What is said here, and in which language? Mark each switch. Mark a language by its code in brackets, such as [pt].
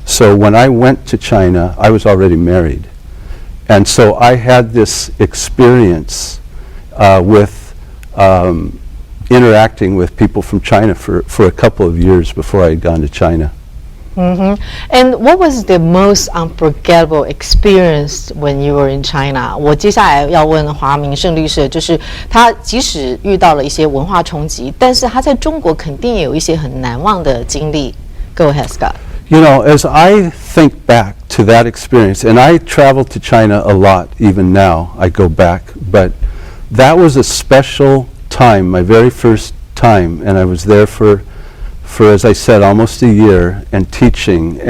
[en] So when I went to China, I was already married. And so I had this experience with interacting with people from China for a couple of years before I had gone to China. And what was the most unforgettable experience when you were in China? [zh] 我接下来要问华明胜律师，就是他即使遇到了一些文化冲击，但是他在中国肯定也有一些很难忘的经历。 [en] Go ahead, Scott. You know, as I think back to that experience, and I travel to China a lot even now, I go back, but that was a special time, my very first time, and I was there for, as I said, almost a year and teaching.